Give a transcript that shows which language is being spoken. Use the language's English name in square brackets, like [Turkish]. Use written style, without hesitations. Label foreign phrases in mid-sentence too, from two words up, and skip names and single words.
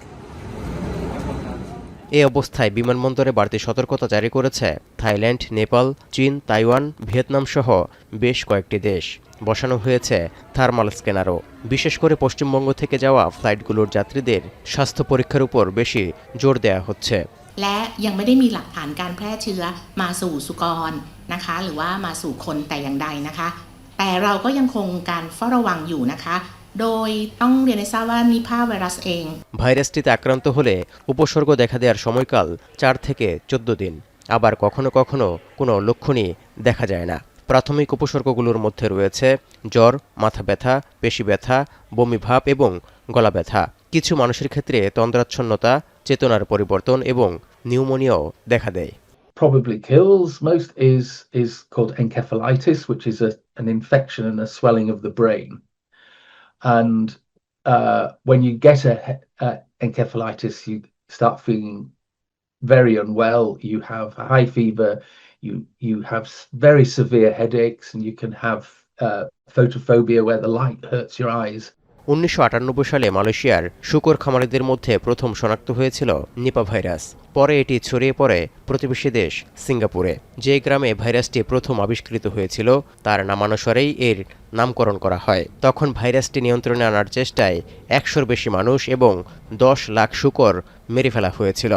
[Bangla] এ অবস্থায় বিমানবন্দরে বাড়তি সতর্কতা জারি করেছে থাইল্যান্ড, নেপাল, চীন, তাইওয়ান, ভিয়েতনাম সহ বেশ কয়েকটি দেশ। বসানো হয়েছে [English] thermal scanner. [Bangla] বিশেষ করে পশ্চিমবঙ্গ থেকে যাওয়া ফ্লাইটগুলোর যাত্রীদের স্বাস্থ্য পরীক্ষার উপর বেশি জোর দেওয়া হচ্ছে। [Thai] และยังไม่ได้มีหลักฐานการแพร่เชื้อมาสู่สุกรนะคะหรือว่ามาสู่คนแต่อย่างใดนะคะแต่เราก็ยังคงการเฝ้าระวังอยู่นะคะโดยต้องเรียนให้ทราบว่านิพาไวรัสเอง [Bangla] ভাইরাসটিতে আক্রান্ত হলে উপসর্গ দেখা দেওয়ার সময়কাল 4 থেকে 14 দিন। আবার কখনো কখনো কোনো লক্ষণই দেখা যায় না। প্রাথমিক উপসর্গগুলোর মধ্যে রয়েছে জ্বর, মাথা ব্যথা, পেশি ব্যথা, বমি ভাব এবং গলা ব্যথা। কিছু মানুষের ক্ষেত্রে তন্দ্রাচ্ছন্নতা, চেতনার পরিবর্তন এবং নিউমোনিয়াও দেখা দেয়। [English] Probably kills most is called encephalitis, which is an infection and a swelling of the brain. And when you get a encephalitis, you start feeling very unwell. You have a high fever. You have very severe headaches, and you can have photophobia, where the light hurts your eyes. [Bangla] 1998 সালে মালয়েশিয়ার শূকর খামারিদের মধ্যে প্রথম শনাক্ত হয়েছিল নিপা ভাইরাস। পরে এটি ছড়িয়ে পড়ে প্রতিবেশী দেশ সিঙ্গাপুরে। যে গ্রামে ভাইরাসটি প্রথম আবিষ্কৃত হয়েছিল তার নামানুসারেই এর নামকরণ করা হয়। তখন ভাইরাসটি নিয়ন্ত্রণে আনার চেষ্টায় 100-র বেশি মানুষ এবং 10 লাখ শূকর মেরে ফেলা হয়েছিল।